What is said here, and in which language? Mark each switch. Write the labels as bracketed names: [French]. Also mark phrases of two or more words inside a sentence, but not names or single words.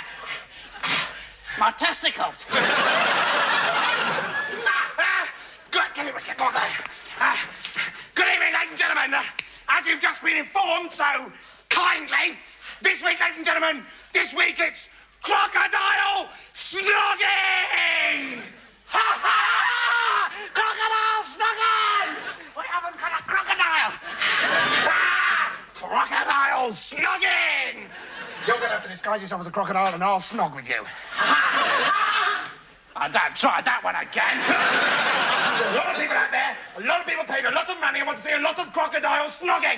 [English] My testicles. Good evening, ladies and gentlemen. As you've just been informed so kindly, this week, ladies and gentlemen, this week it's crocodile snogging! Ha ha! Crocodile snogging! We haven't got a crocodile. Crocodile snogging! You're going to have to disguise yourself as a crocodile and I'll snog with you. I don't try that one again. There's a lot of people out there, a lot of people paid a lot of money and want to see a lot of crocodile snogging.